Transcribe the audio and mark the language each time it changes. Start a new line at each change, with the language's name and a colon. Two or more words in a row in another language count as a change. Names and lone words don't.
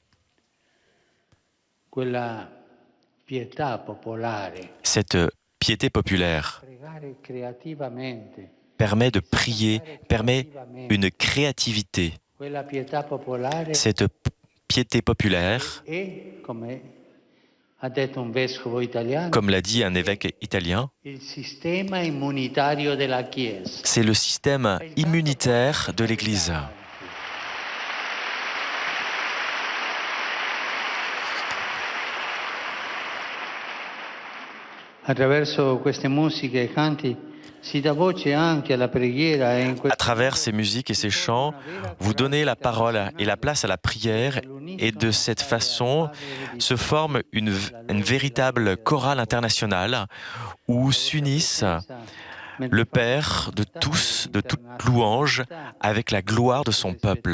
French: Cette piété populaire permet de prier, permet une créativité. Cette piété populaire, comme l'a dit un évêque italien, c'est le système immunitaire de l'Église.
Italian: Attraverso queste musiche e canti
French: à travers ces musiques et ces chants, vous donnez la parole et la place à la prière et de cette façon se forme une véritable chorale internationale où s'unissent le Père de tous, de toute louange, avec la gloire de son peuple.